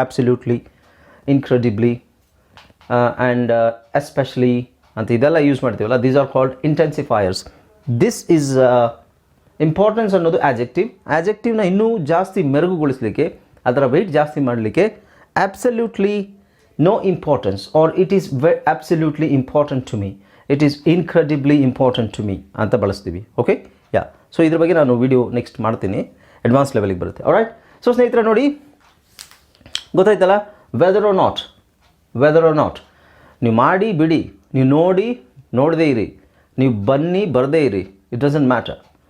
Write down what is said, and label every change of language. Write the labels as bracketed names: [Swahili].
[English] absolutely, incredibly and especially [Kannada] ಅಂತ ಇದೆಲ್ಲ use ಮಾಡ್ತೀವಲ್ಲ, [English] These are called intensifiers. This is importance [Kannada] ಅನ್ನೋದು ಆ್ಯಜೆಕ್ಟಿವ್ನ ಇನ್ನೂ ಜಾಸ್ತಿ ಮೆರುಗುಗೊಳಿಸಲಿಕ್ಕೆ, ಅದರ ವೆಯ್ಟ್ ಜಾಸ್ತಿ ಮಾಡಲಿಕ್ಕೆ [English] absolutely no importance or it is absolutely important to me, it is incredibly important to me [Kannada] ಅಂತ ಬಳಸ್ತೀವಿ. ಓಕೆ, ಸೊ ಇದ್ರ ಬಗ್ಗೆ ನಾನು ವಿಡಿಯೋ ನೆಕ್ಸ್ಟ್ ಮಾಡ್ತೀನಿ, ಅಡ್ವಾನ್ಸ್ ಲೆವೆಲಿಗೆ ಬರುತ್ತೆ. ಆಲ್ರೈಟ್, ಸೊ ಸ್ನೇಹಿತರೆ ನೋಡಿ, ಗೊತ್ತಾಯ್ತಲ್ಲ, [English] whether or not [Kannada] ನೀವು ಮಾಡಿ ಬಿಡಿ, ನೀವು ನೋಡಿ ನೋಡದೇ ಇರಿ, ನೀವು ಬನ್ನಿ ಬರದೇ ಇರಿ, [English] It doesn't matter.